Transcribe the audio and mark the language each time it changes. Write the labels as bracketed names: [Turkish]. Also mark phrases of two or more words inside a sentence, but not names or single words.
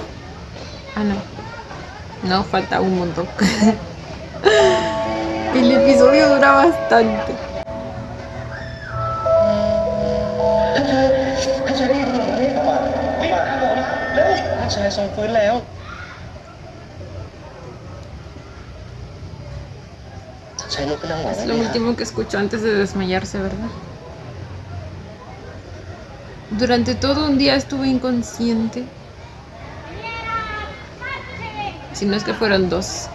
[Spanish] Ah, no. No, falta un montón. El episodio dura bastante. [Thai] ท่านชายได้ยินหรือไม่ครับท่านชายทรงฟื้นแล้ว เธใช้ลุกขึ้นนั่งไหวไหม [Spanish] Es lo [Thai] พี่คะ [Spanish] último que escuchó antes de desmayarse, ¿verdad? Durante todo un día estuve inconsciente. Si no es que fueron 2.